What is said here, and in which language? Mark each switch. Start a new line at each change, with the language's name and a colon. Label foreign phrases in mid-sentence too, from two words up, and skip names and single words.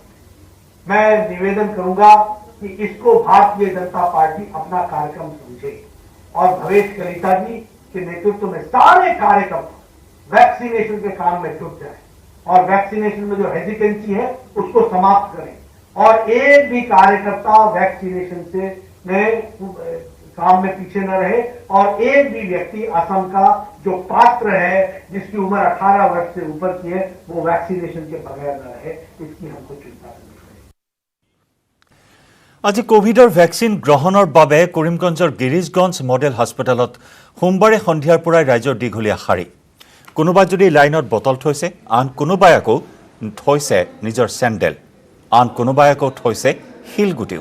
Hindi: मैं निवेदन करूंगा कि इसको भारतीय जनता पार्टी अपना कार्यक्रम समझे और भवेश कलिता जी के नेतृत्व में सारे कार्यकर्ता वैक्सीनेशन के काम में जुट जाए और वैक्सीनेशन में जो हेजिटेंसी है उसको समाप्त करें और एक भी कार्यकर्ता वैक्सीनेशन से काम में पीछे न रहे और एक भी व्यक्ति असम का जो पात्र है, जिसकी उम्र 18 वर्ष से ऊपर की है, वो वैक्सीनेशन के बगैर न रहे। इसकी हमको चिंता करनी चाहिए।
Assamese: আজি কোভিডৰ ভেকচিন গ্ৰহণৰ বাবে কৰিমগঞ্জৰ গিৰিজগঞ্জ মডেল হাস্পতালত সোমবাৰে সন্ধিয়াৰ পৰাই ৰাইজৰ দীঘলীয়া শাৰী। কোনোবাই যদি লাইনত বটল থৈছে, আন কোনোবাই আকৌ থৈছে নিজৰ চেণ্ডেল, আন কোনোবাই আকৌ থৈছে শিলগুটিও।